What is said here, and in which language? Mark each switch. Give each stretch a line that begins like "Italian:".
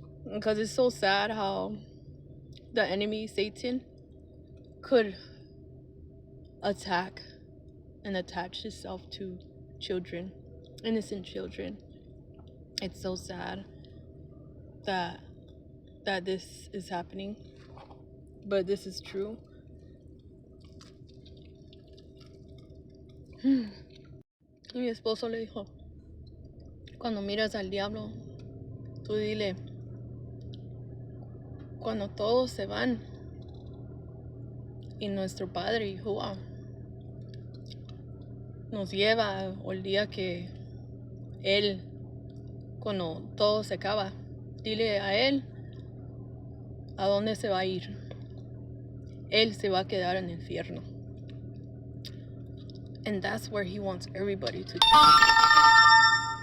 English: Because it's so sad how the enemy, Satan, could attack and attach himself to children, innocent children. It's so sad that this is happening, but this is true.
Spanish: Y mi esposo le dijo, cuando miras al diablo, tú dile, cuando todos se van y nuestro Padre Yahuwah nos lleva, o el día que Él, cuando todo se acaba, dile a Él a dónde se va a ir. Él se va a quedar en el infierno.
English: And that's where he wants everybody to go.